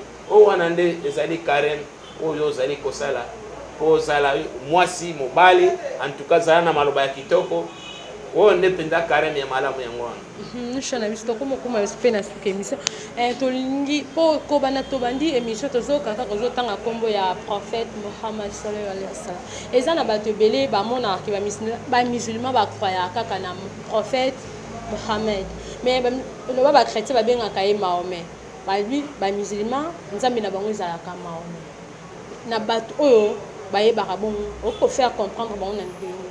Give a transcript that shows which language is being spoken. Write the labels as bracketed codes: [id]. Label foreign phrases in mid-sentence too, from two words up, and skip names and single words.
[ln] Oyo wana nde ezali carême oyo ozali kosala po ozala mwasi mobali, [fr] en tout cas [ln] zala na maloba ya kitoko oyo nde mpenza carême ya malamu yango wana. Nshana biso tokomokoma mpe na suka émission tolingi mpo kobanda tobandi émission tozokaka kozotanga nkombo ya prophète Muhammad [ar] صلى الله عليه وسلم. [ln] Eza na bato ebele bamonaka bamusulman bakroya kaka na prophète Muhammad, mais loba bakretien babengaka ye Mahomet. Balui bamusulman nzambe na bango ezalaka Mahomet. Na bato oyo bayebaka bongo okofaire comprendre bango na ndenge.